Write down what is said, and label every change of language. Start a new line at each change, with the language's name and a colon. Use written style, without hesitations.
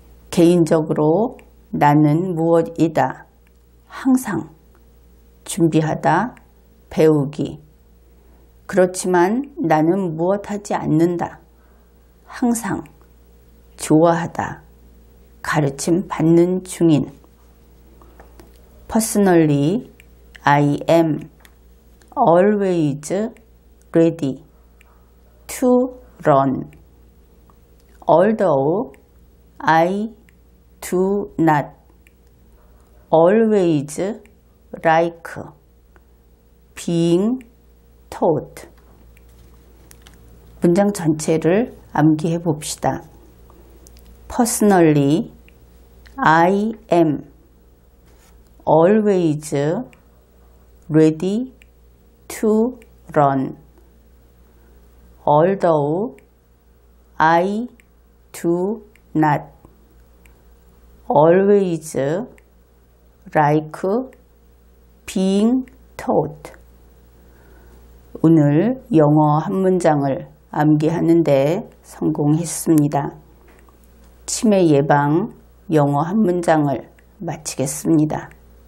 Korean: 개인적으로 나는 무엇이다. 항상 준비하다, 배우기. 그렇지만 나는 무엇하지 않는다. 항상 좋아하다, 가르침 받는 중인.
English: Personally, I am always ready to learn, although I do not always like being taught.
Korean: 문장 전체를 암기해 봅시다.
English: Personally, I am always ready to learn, although I do not always like being taught.
Korean: 오늘 영어 한 문장을 암기하는데 성공했습니다. 치매 예방 영어 한 문장을 마치겠습니다.